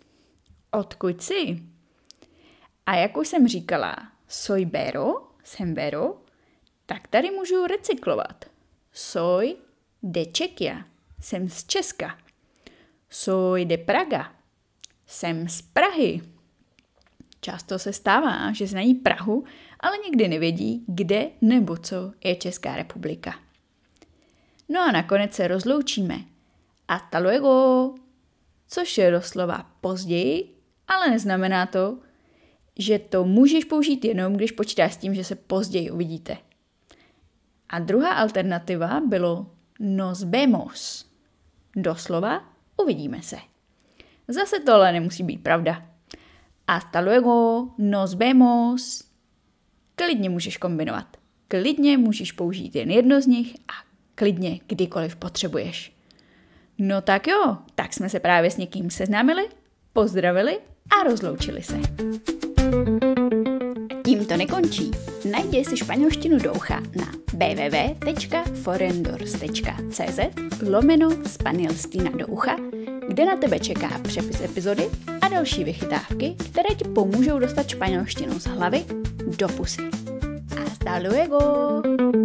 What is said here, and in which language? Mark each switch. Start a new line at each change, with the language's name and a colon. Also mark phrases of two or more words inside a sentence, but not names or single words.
Czech: Odkud jsi? A jak už jsem říkala,
Spanish: soy Vero,
Czech: jsem Vero, tak tady můžu recyklovat.
Spanish: Soy de Chequia,
Czech: jsem z Česka.
Spanish: Soy de Praga,
Czech: jsem z Prahy. Často se stává, že znají Prahu, ale nikdy nevědí, kde nebo co je Česká republika. No a nakonec se rozloučíme.
Spanish: Hasta luego,
Czech: což je doslova později, ale neznamená to, že to můžeš použít jenom, když počítáš s tím, že se později uvidíte. A druhá alternativa bylo
Spanish: nos vemos.
Czech: Doslova uvidíme se. Zase to ale nemusí být pravda.
Spanish: Hasta luego, nos vemos.
Czech: Klidně můžeš kombinovat. Klidně můžeš použít jen jedno z nich a klidně kdykoliv potřebuješ. No tak jo, tak jsme se právě s někým seznámili, pozdravili a rozloučili se. Tím to nekončí. Najdi si španělštinu do ucha na www.forendors.cz/španělština do ucha, kde na tebe čeká přepis epizody a další vychytávky, které ti pomůžou dostat španělštinu z hlavy do pusy.
Spanish: Hasta luego!